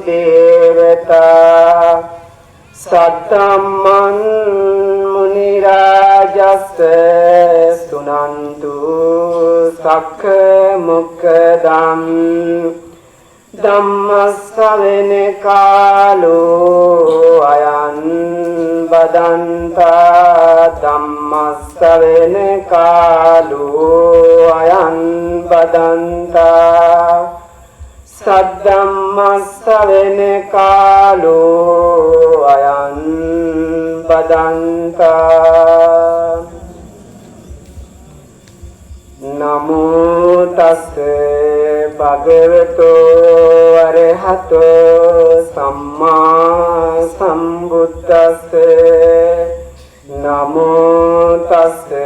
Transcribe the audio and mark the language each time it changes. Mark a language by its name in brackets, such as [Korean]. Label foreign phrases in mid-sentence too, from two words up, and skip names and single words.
[Pali] දේවතා සත්තම්මන් මුනි රාජස්ස සුනන්තු සක්ඛ මොක්ඛදම් ධම්මස්සවෙන කාලෝ අයං බදන්තා ධම්මස්සවෙන කාලෝ අයං බදන්තා සද්ධම්මස්සවෙන කාලෝ අයං බදන්තා නමෝ තස්ස භගවතෝ අරහතෝ සම්මා සම්බුද්දස්ස නමෝ තස්ස